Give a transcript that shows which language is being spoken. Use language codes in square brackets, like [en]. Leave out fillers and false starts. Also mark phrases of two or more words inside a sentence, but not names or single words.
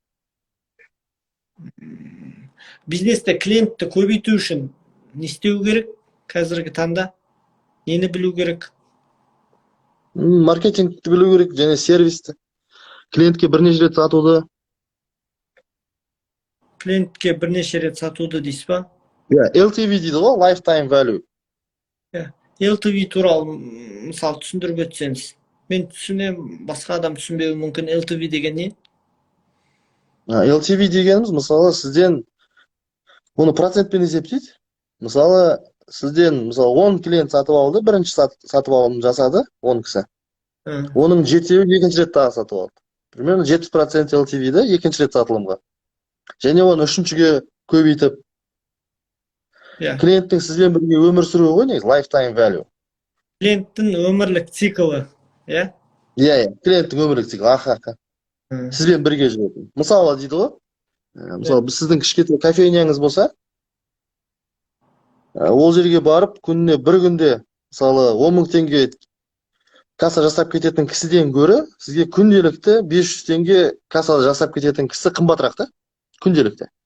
[kk] Бизнесте клиентті көбейту үшін не істеу керек қазіргі таңда? Нені білу керек? Маркетингті білу керек, және сервисті. Клиентке бірнеше рет сатуды. Клиентке бірнеше рет сатуды дейсіз ба? LTV дейді ғой, [en] lifetime value. [kk] LTV туралы мысал түсіндіріп өтсеңіз. Мен түсінем, басқа адам түсінбеуі мүмкін. LTV деген не? LTV дегеніміз, мысалы, сізден оны процентпен есептейді. Мысалы, сізден 10 клиент сатып алды, бірінші сатып алымын жасады, 10 кісі. Оның 7-еуі екінші рет тағы сатып алды. Примерно 70% LTV-ді екінші рет сатылымға. Және оны үшіншіге көбейтіп, клиенттің сізбен бірге өмір сүруі ғой, негізі, [en] lifetime value. [kk] Клиенттің өмірлік циклы, клиенттің өмірлік циклы, аха. Сізбен бірге жүретін. Мысалы дейді ғой, мысалы, сіздің кішкентай кофейняңыз болса, ол жерге барып, күніне бір күнде, мысалы, 10.000 теңге касса жасап кететін кісіден гөрі, сізге күнделікті 500 теңге кассада жасап кететін кісі қымбатырақ та, күнделікті.